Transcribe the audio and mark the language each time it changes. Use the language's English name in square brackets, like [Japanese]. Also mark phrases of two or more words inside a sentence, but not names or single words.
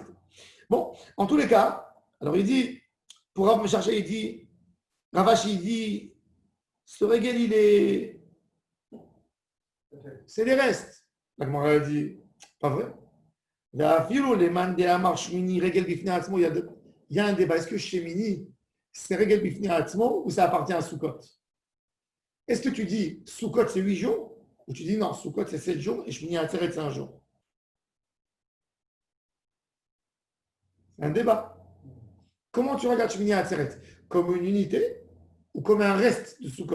[French] Bon, en tous les cas, alors il dit, pour Rav Mesharshia, il dit, Ravashi dit, ce régel, c'est les restes. La Gemara a dit, pas vrai. Il y a un débat. Est-ce que Shemini, c'est [Hebrew] רגל בפני עצמו [French] ou ça appartient à Sukkot? Est-ce que tu dis Sukkot, c'est 8 jours? Ou tu dis non, Sukkot, c'est 7 jours et Shemini Atzeret, c'est 1 jour? C'est un débat. Comment tu regardes Shmini Atzeret? Comme une unité ou comme un reste de Sukkot?